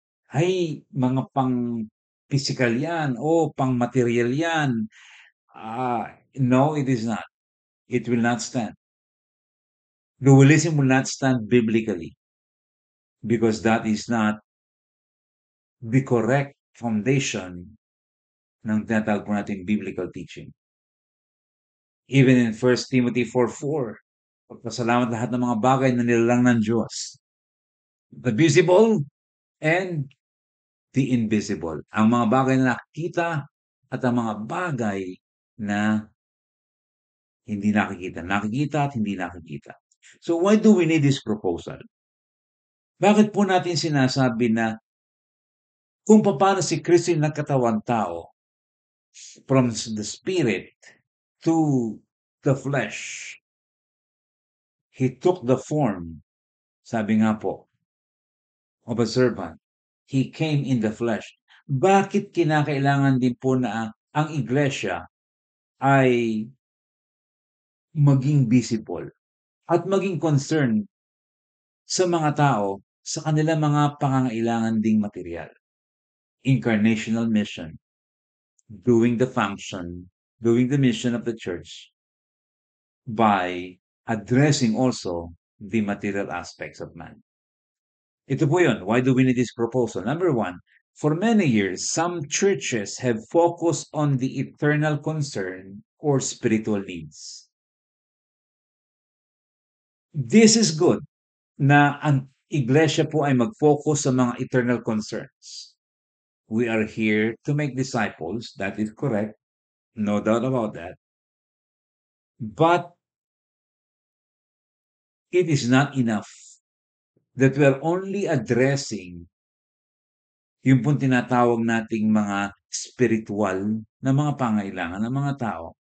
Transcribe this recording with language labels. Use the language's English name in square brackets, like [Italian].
[Filipino] Ay, mga pang-physical yan, o pang-material yan. [English] No, it is not. It will not stand. Dualism will not stand biblically because that is not the correct foundation [Filipino] ng tinatawag po natin [English] biblical teaching. Even in [Filipino] 1 Timothy 4:4, pagpasalamat lahat ng mga bagay na nilalang ng Diyos. [English] The visible and the invisible. [Filipino] Ang mga bagay na nakikita at ang mga bagay na hindi nakikita. Nakikita at hindi nakikita. [English] So why do we need this proposal? [Filipino] Bakit po natin sinasabi na kung paano si Kristo yung nagkatawang tao, [English] from the spirit to the flesh, he took the form, [Filipino] sabi nga po, [English] of a servant. He came in the flesh. [Filipino] Bakit kinakailangan din po na ang iglesia ay maging visible at maging concerned sa mga tao sa kanilang mga pangangailangan ding material? [English] Incarnational mission, doing the function, doing the mission of the church by addressing also the material aspects of man. [Filipino] Ito po yun. [English] Why do we need this proposal? Number one, for many years, some churches have focused on the eternal concern or spiritual needs. This is good [Filipino] na ang iglesia po ay mag-focus sa mga eternal concerns. [English] We are here to make disciples. That is correct. No doubt about that. But it is not enough that we are only addressing [Filipino] yung pong tinatawag nating mga spiritual na mga pangailangan ng mga tao.